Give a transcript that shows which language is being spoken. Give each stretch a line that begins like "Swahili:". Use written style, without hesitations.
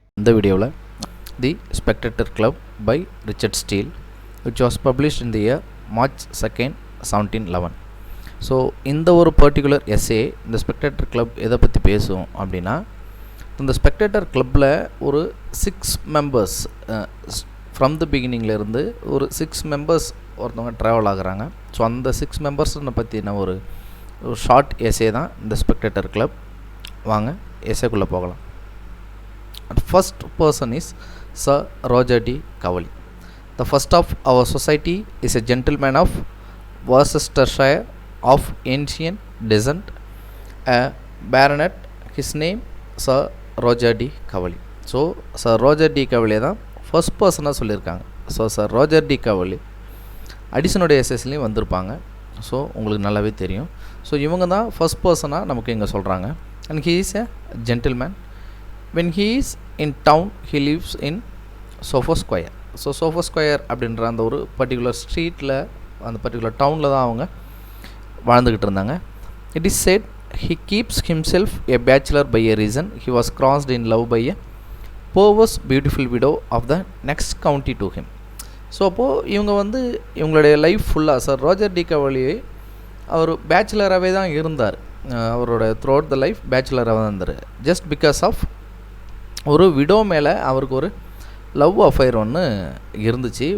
Tamil: இந்த வீடியோவில்
English: The Spectator Club by Richard Steele, which was published in the year March 2nd, 1711.
Tamil: So இந்த ஒரு particular S A இந்த spectator club எதை பற்றி பேசும் அப்படின்னா, இந்த ஸ்பெக்டேட்டர் கிளப்பில் ஒரு 6 மெம்பர்ஸ் ஃப்ரம் த பிகினிங்லேருந்து ஒரு 6 மெம்பர்ஸ் ஒருத்தவங்க ட்ராவல் ஆகுறாங்க. ஸோ அந்த 6 மெம்பர்ஸை பற்றின ஒரு ஷார்ட் எஸ்ஏ தான் இந்த ஸ்பெக்டேட்டர் கிளப். வாங்க எஸ்ஏக்குள்ளே போகலாம்.
English: First person is Sir Roger D. Cowley. The first of our society is a gentleman of Worcestershire of ancient descent, a baronet. His name Sir Roger D. Cowley. So Sir Roger D.
Tamil: Cowley தான் first பர்சனாக சொல்லியிருக்காங்க. So Sir Roger D. Cowley அடிஷனுடைய எஸ்எஸ்லேயும் வந்திருப்பாங்க. So உங்களுக்கு நல்லாவே தெரியும். So இவங்க தான் first பர்சனாக நமக்கு இங்கே சொல்கிறாங்க.
English: And he is a gentleman. When he is in town, he lives in Soho Square.
Tamil: So Soho Square அப்படின்ற அந்த ஒரு பர்டிகுலர் ஸ்ட்ரீட்டில், அந்த பர்டிகுலர் டவுனில் தான் அவங்க வாழ்ந்துக்கிட்டு இருந்தாங்க.
English: It is said he keeps himself a bachelor by a reason he was crossed in love by a perverse beautiful widow of the next county to him.
Tamil: So அப்போது இவங்க இவங்களுடைய லைஃப் ஃபுல்லாக Sir Roger D. Cowley அவர் பேச்சுலராகவே தான் இருந்தார். அவரோட through out the life பேச்சுலராக தான் இருந்தார். Just because of ஒரு விடோ மேலே அவருக்கு ஒரு லவ் அஃபேர் ஒன்று இருந்துச்சு.